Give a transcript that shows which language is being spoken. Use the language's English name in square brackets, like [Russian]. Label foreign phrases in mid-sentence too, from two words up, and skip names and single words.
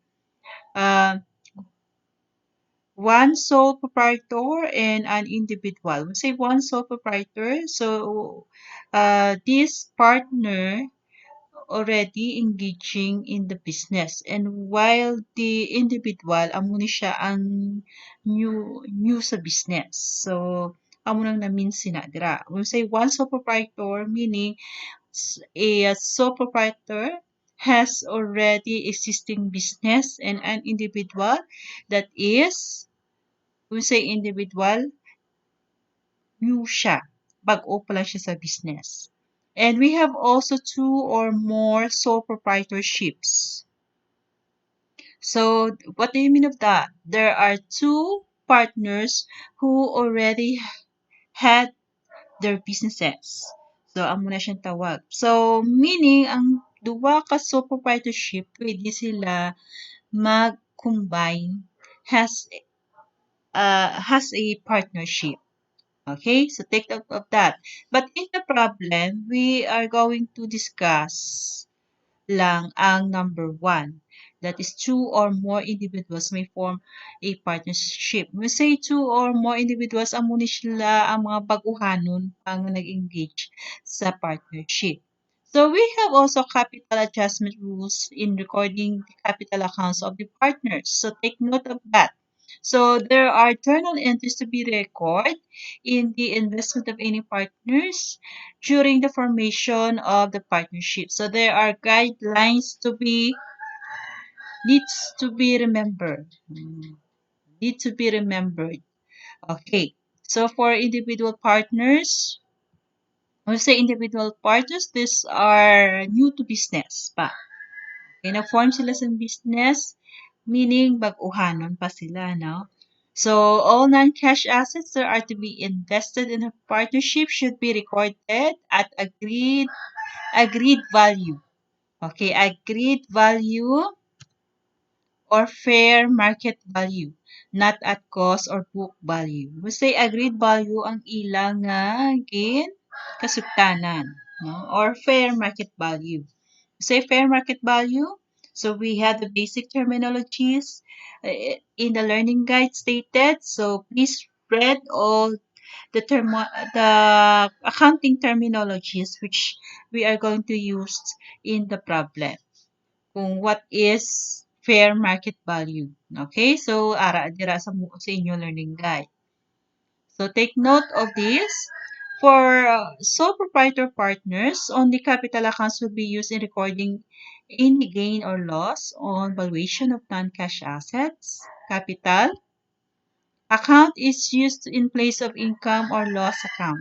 [English] Uh, One sole proprietor and an individual. We say one sole proprietor. So this partner already engaging in the business, and while the individual [Hiligaynon] amo ni siya ang [English] new sa business. [Hiligaynon] So amo nang naminsi na dira. [English] When we say one sole proprietor, meaning a sole proprietor has already existing business, and an individual that is, when we say individual, new siya. [Hiligaynon] Bago pa lang siya sa business. [English] And we have also two or more sole proprietorships. So what do you mean of that? There are two partners who already had their businesses. [Hiligaynon] So amo na siyang tawag. So meaning ang duwa ka [English] sole proprietorship [Hiligaynon] pwede sila mag-combine [English] has a partnership. Okay, so take note of that. But in the problem, we are going to discuss [Hiligaynon] lang ang [English] number one. That is two or more individuals may form a partnership. We say two or more individuals, [Hiligaynon] amo ni sila ang mga baguhanon ang nag-engage sa partnership. [English] So we have also capital adjustment rules in recording the capital accounts of the partners. So take note of that. So there are journal entries to be recorded in the investment of any partners during the formation of the partnership. So there are guidelines to be needs to be remembered. Need to be remembered. Okay. So for individual partners, when we say individual partners, these are new to business pa. [Hiligaynon] Okay, na-form sila sa business, meaning baguhanon pa sila, no? [English] So all non-cash assets that are to be invested in a partnership should be recorded at agreed value. Okay, agreed value or fair market value, not at cost or book value. We say agreed value [Hiligaynon] ang ilang nga gin kasugtanan, no? [English] Or fair market value. We say fair market value. So we have the basic terminologies in the learning guide stated. So please read all the accounting terminologies which we are going to use in the problem kung what is fair market value. Okay? So, [Hiligaynon] ara dira sa inyo learning guide. [English] So, take note of this. For sole proprietor partners, only capital accounts will be used in recording any gain or loss on valuation of non-cash assets. Capital account is used in place of income or loss account.